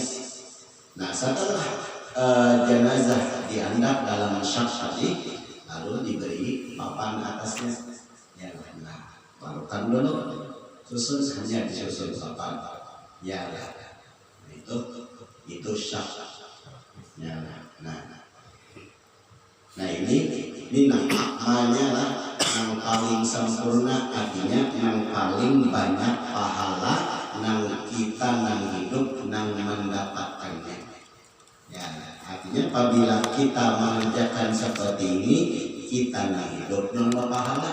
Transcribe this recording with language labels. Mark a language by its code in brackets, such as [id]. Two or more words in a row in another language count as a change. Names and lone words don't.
[id] Nah setelah jenazah dianggap dalam syak tadi lalu diberi papan atasnya. [bjn] Ya, nah, barukan dulu susun hanya disusun papan. Ya, itu syak. Ya, nah, Nah ini nang amalnya lah nang paling sempurna, artinya nang paling banyak pahala nang kita nang hidup nang mendapatkannya. Ya, artinya apabila kita mengerjakan seperti ini, kita nang hidup nang berpahala.